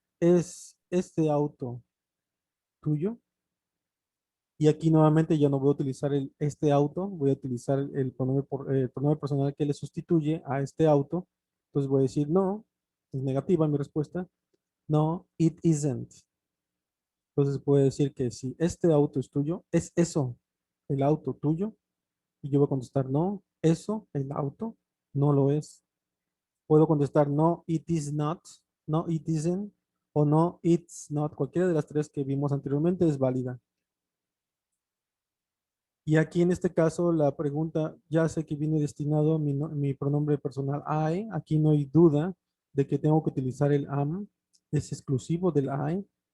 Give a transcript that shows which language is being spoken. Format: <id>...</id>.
<es>¿Es este auto tuyo? Y aquí nuevamente ya no voy a utilizar este auto, voy a utilizar el pronombre personal que le sustituye a este auto. Entonces voy a decir no, es negativa mi respuesta.</es> <en>No, it isn't.</en> <es>Entonces puedo decir que si este auto es tuyo, ¿es eso el auto tuyo? Y yo voy a contestar no, eso, el auto, no lo es. Puedo contestar</es> <en>no, it is not, no, it isn't, o no, it's not.</en> <es>Cualquiera de las tres que vimos anteriormente es válida. Y aquí en este caso la pregunta, ya sé que viene destinado mi pronombre personal I. Aquí no hay duda de que tengo que utilizar el am. Es exclusivo del I.</es>